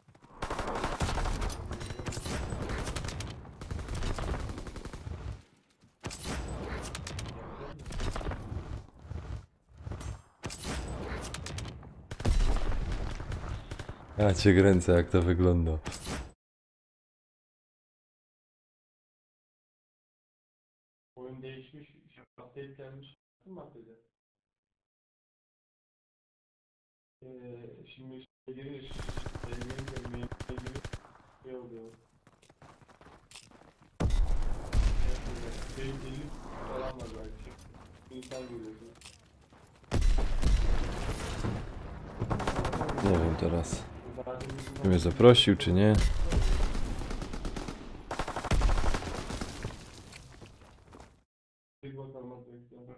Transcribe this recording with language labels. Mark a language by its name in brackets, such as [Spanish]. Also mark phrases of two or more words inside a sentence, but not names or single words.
[Polish] Ja cię kręcę, jak to wygląda. [Turkish] Oyun değişmiş, update gelmiş. Maddede. Şimdi işte giriş, gelmeyin gibi şey oluyor. Benim 50 falan var belki. İnsan görüyorsun. [Polish] Nie wiem teraz, [Turkish] Zaten [Polish] czy mnie zaprosił, czy nie. [Turkish] bir bakalım bekliyorum.